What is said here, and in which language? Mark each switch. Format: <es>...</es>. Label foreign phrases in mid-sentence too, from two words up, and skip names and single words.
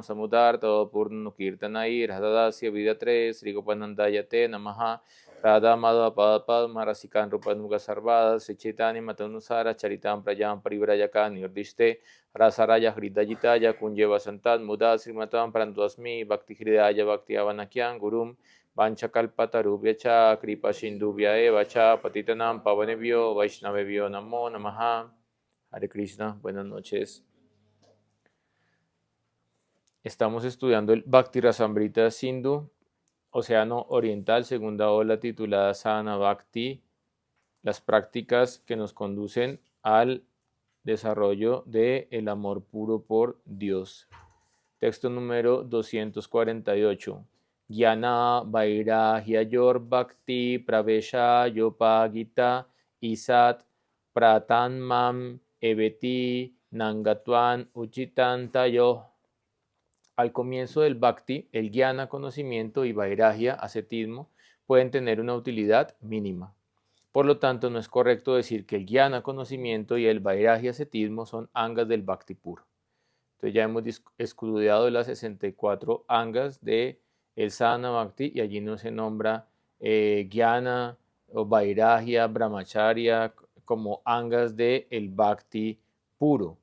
<sa>Samudarta Purnu Kirtanai Radhadasya Vidatre Sri Gopanandayate Namaha Radha Madhava Padma Rasikan Rupanuga Sarvada Sechitani Matanusara Charitam Prajam Parivrajaka Nirdiste Rasaraya Hridajitaya Kunjeva Santat Muda Srimatam Prantuasmi Bhakti Hridaya Bhakti Avanakyan Gurum Vanchakalpata Rubhyacha Kripa Sindhubhya Evacha Patitanam Pavanebhyo Vaishnavebhyo Namo Namaha. Hare Krishna,</sa> <es>buenas noches. Estamos estudiando el Bhakti Rasamrita Sindhu, Océano Oriental, segunda ola titulada Sadhana Bhakti, las prácticas que nos conducen al desarrollo del amor puro por Dios. Texto número 248.</es> <sa>Jnana Vairagya Yor Bhakti Pravesha Yopagita Isat Pratanmam Eveti Nangatwan Uchitan Tayo.</sa> <es>Al comienzo del Bhakti, el Jnana, conocimiento, y Vairagya, ascetismo, pueden tener una utilidad mínima. Por lo tanto, no es correcto decir que el Jnana, conocimiento, y el Vairagya, ascetismo son angas del Bhakti puro. Entonces ya hemos estudiado las 64 angas del Sadhana Bhakti y allí no se nombra Jnana o Vairagya, Brahmacharya como angas del Bhakti puro.</es>